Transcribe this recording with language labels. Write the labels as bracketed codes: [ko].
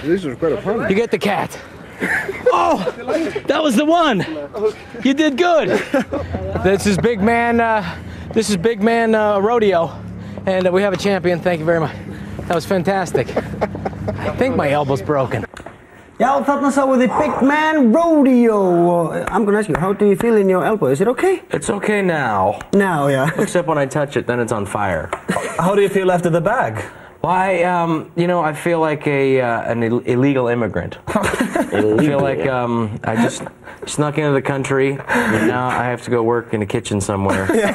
[en] This was quite a fun. You get the cat. Oh, that was the one. You did good. This is Big Man Rodeo, and we have a champion. Thank you very much. That was fantastic. I think my elbow's broken. [is] Já, þarna sáum við Big Man Rodeo. [en] I'm gonna ask you, how do you feel in your elbow? Is it okay? It's okay now. Now, yeah. Except when I touch it, then it's on fire. How do you feel after the bag? Why, I feel like an illegal immigrant. I feel like I just snuck into the country, and now I have to go work in a kitchen somewhere.